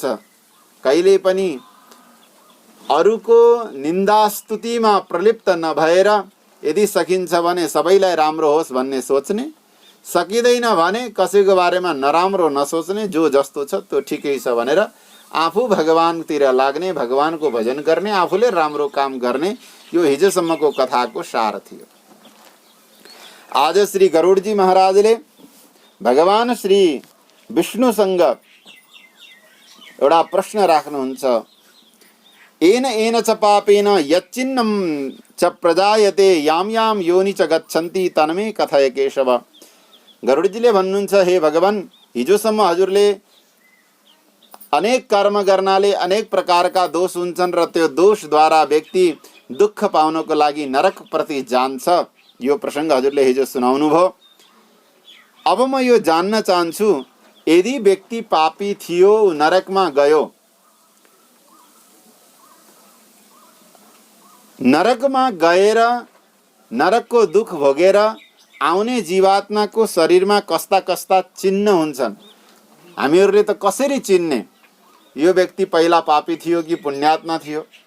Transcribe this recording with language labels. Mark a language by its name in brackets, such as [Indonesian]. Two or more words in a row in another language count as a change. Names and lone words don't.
[Nepali] कहिले पनि अरूको निन्दा स्तुतिमा प्रलिप्त नभएर यदि सकिन्छ भने सबैलाई राम्रो होस् भन्ने सोच्ने, सकिँदैन भने कसैको बारेमा नराम्रो नसोच्ने, जो जस्तो छ त्यो ठिकै छ भनेर आफू भगवानतिर लाग्ने, भगवानको भजन गर्ने, आफूले राम्रो काम गर्ने, यो हिजोसम्मको कथाको सार थियो। आज श्री गरुडजी महाराजले भगवान श्री विष्णुसँग एउटा प्रश्न राख्नुहुन्छ। [Sanskrit] एन एन च पापेन यच्चिन्नं च प्रजायते याम याम योनि च गच्छन्ति तन्मे कथय केशव। [Nepali] गरुडजीले भन्नुहुन्छ हे भगवान, हिजोसम्म हजुरले अनेक कर्म गर्नाले अनेक प्रकारका दोष हुन्छन् र त्यो दोषद्वारा व्यक्ति दुःख पाउनको लागि नरक प्रति जान्छ। यो प्रसङ्ग हजुरले हिजो सुनाउनु भयो। अब म यो जान्न चाहन्छु, यदि व्यक्ति पापी थियो, नरकमा गयो, नरकमा गएर नरकको दुख भोगेर आउने जीवात्माको शरीरमा कस्ता कस्ता चिन्ह हुन्छन्, हामीहरूले त कसरी चिन्ने यो व्यक्ति पहिला पापी थियो कि पुण्यात्मा थियो?